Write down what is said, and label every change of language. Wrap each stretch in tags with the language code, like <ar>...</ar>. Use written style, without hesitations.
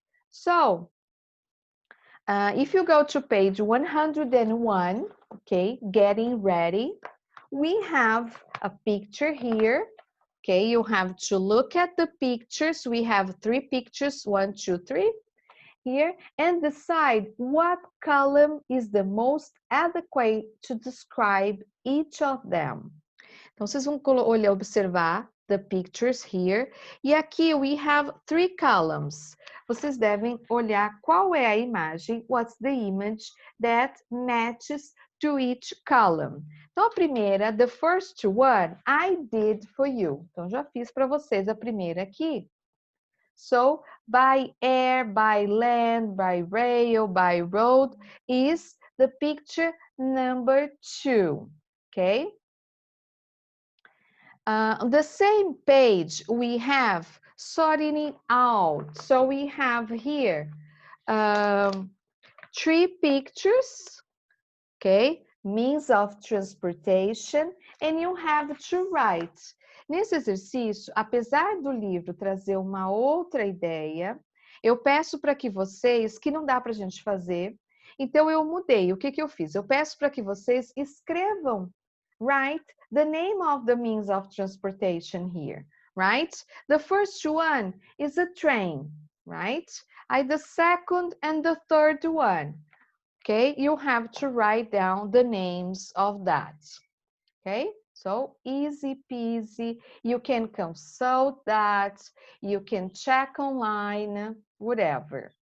<en>So, if you go to page 101, okay, getting ready, we have a picture here. Okay, you have to look at the pictures. We have 3 pictures, 1, 2, 3 here, and decide what column is the most adequate to describe each of them.</en> <pt>Então, vocês vão olhar, observar</pt> <en>the pictures here.</en> <pt>E aqui</pt> <en>we have 3 columns.</en> <pt>Vocês devem olhar qual é a imagem,</pt> <en>what's the image that matches to each column.</en> <pt>Então, a primeira,</pt> <en>the first one, I did for you.</en> <pt>Então, já fiz para vocês a primeira aqui.</pt> <en>So, by air, by land, by rail, by road is the picture number 2, okay? On the same page, we have sorting it out. So we have here 3 pictures, okay? Means of transportation, and you have to write.</en> <pt>Nesse exercício, apesar do livro trazer uma outra ideia, eu peço para que vocês, que não dá para a gente fazer, então eu mudei. O que que eu fiz? Eu peço para que vocês escrevam,</pt> <en>write the name of the means of transportation here,</en> <pt>right?</pt> <en>The first one is a train, right? The second and the third one, okay? You have to write down the names of that, okay? So easy peasy, you can consult that, you can check online, whatever.</en>